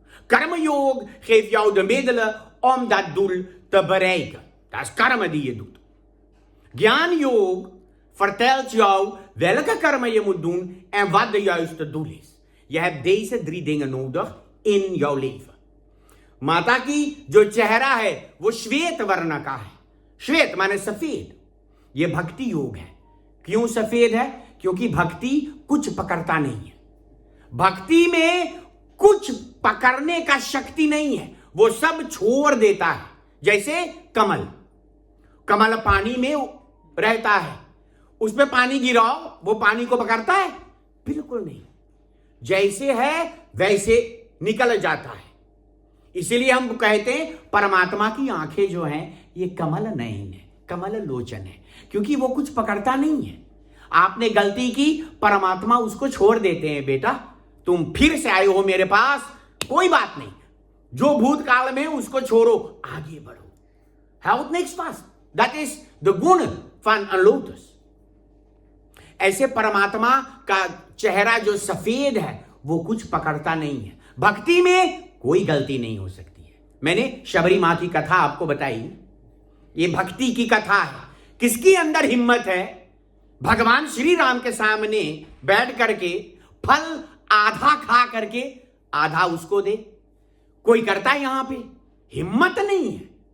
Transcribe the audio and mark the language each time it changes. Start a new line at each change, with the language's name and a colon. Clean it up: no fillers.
Dutch: Karma yoga geeft jou de middelen om dat doel te bereiken. Dat is karma die je doet. Jnana yoga vertelt jou welke karma je moet doen en wat de juiste doel is. Je hebt deze 3 dingen nodig in jouw leven.
Hindi: माता की जो चेहरा है वो श्वेत वर्ण का है. श्वेत माने सफेद. ये भक्ति योग है. क्यों सफेद है? क्योंकि भक्ति कुछ पकड़ता नहीं है. भक्ति में कुछ पकड़ने का शक्ति नहीं है. वो सब छोड़ देता है. जैसे कमल. कमल पानी में रहता है. उसमें पानी गिराओ, वो पानी को पकड़ता है? बिल्कुल नहीं. जैसे है वैसे निकल जाता है. इसीलिए हम कहते हैं परमात्मा की आंखें जो हैं ये कमल नयन है, कमल लोचन है, क्योंकि वो कुछ पकड़ता नहीं है. आपने गलती की, परमात्मा उसको छोड़ देते हैं. बेटा तुम फिर से आए हो मेरे पास, कोई बात नहीं, जो भूतकाल में उसको छोड़ो, आगे बढ़ो. How next fast?
Dutch: That is the गुण van een lotus.
Hindi: ऐसे परमात्मा का चेहरा जो सफेद है वो कुछ पकड़ता नहीं है. भक्ति में कोई गलती नहीं हो सकती है. मैंने शबरी मां की कथा आपको बताई. ये भक्ति की कथा है. किसकी अंदर हिम्मत है भगवान श्री राम के सामने बैठ करके फल आधा खा करके आधा उसको दे? कोई करता है यहां पे? हिम्मत नहीं है.